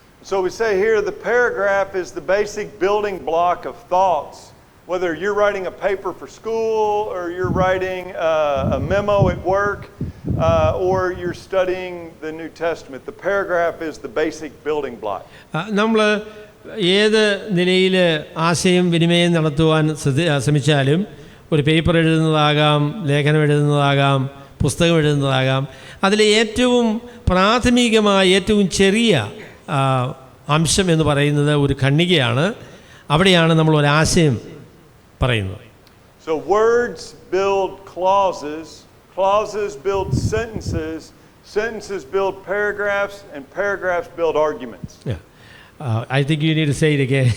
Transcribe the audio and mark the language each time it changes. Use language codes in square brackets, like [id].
[en] So we say here the paragraph is the basic building block of thoughts. Whether you're writing a paper for school or you're writing a memo at work or you're studying the New Testament, the paragraph is the basic building block. [ml] നമ്മൾ ഏത് നിലയിൽ ആശയം വിനിമയം നടത്തുവാൻ ശ്രമിച്ചാലും, ഒരു paper എഴുതുന്നതാകാം, ലേഖനം എഴുതുന്നതാകാം, പുസ്തകം എഴുതുന്നതാകാം, അതിലെ ഏറ്റവും പ്രാഥമികമായ ഏറ്റവും ചെറിയ അംശം എന്ന് പറയുന്നത് ഒരു ഖണ്ഡികയാണ്. അവിടെയാണ് നമ്മൾ ഒരാശയം പറയുന്നത്. [en] So words build clauses, clauses build sentences, sentences build paragraphs, and paragraphs build arguments. I think you need to say it again.